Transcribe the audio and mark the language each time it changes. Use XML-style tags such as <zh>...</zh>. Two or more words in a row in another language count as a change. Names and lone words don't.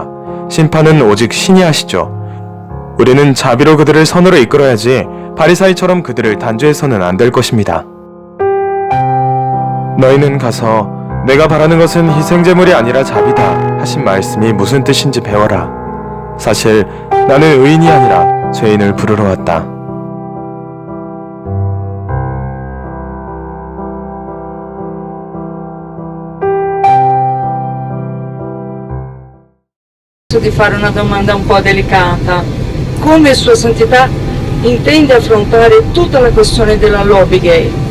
<ko>심판은 오직 신이 하시죠. 우리는 자비로 그들을 선으로 이끌어야지 바리사이처럼 그들을 단죄해서는 안 될 것입니다. 너희는 가서 내가 바라는 것은 희생제물이 아니라 자비다 하신 말씀이 무슨 뜻인지 배워라. 사실 나는 의인이 아니라 죄인을 부르러 왔다.</ko> <it>Di fare una domanda un po' delicata. Come Sua Santità intende affrontare tutta la questione della lobby gay?</it>